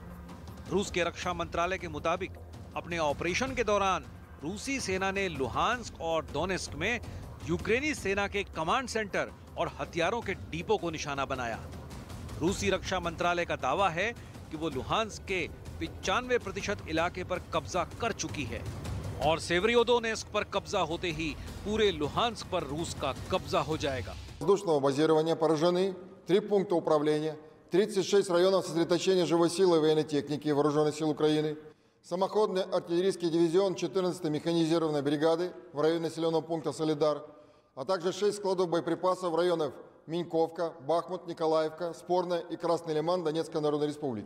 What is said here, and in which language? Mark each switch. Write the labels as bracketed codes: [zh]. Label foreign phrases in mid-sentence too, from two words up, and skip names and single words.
[hi] रूस के रक्षा मंत्रालय के मुताबिक अपने ऑपरेशन के दौरान रूसी सेना ने लुहांस्क और डोनेस्क में यूक्रेनी सेना के कमांड सेंटर और हथियारों के डिपो को निशाना बनाया। रूसी रक्षा मंत्रालय का दावा है कि वो लुहांस्क के 95% इलाके पर कब्जा कर चुकी है और सेवरियोडोनेस्क पर कब्जा होते ही पूरे लुहांस्क पर रूस का कब्जा हो जाएगा। [ru] Воздушного базирования поражены 3 пункта управления, 36 районов сосредоточения живой силы и военной техники Вооруженных сил Украины, самоходный артиллерийский дивизион 14-й механизированной бригады в районе населенного пункта Солидар, а также 6 складов боеприпасов в районах Миньковка, Бахмут, Николаевка, Спорная и Красный Лиман Донецкой Народной Республики.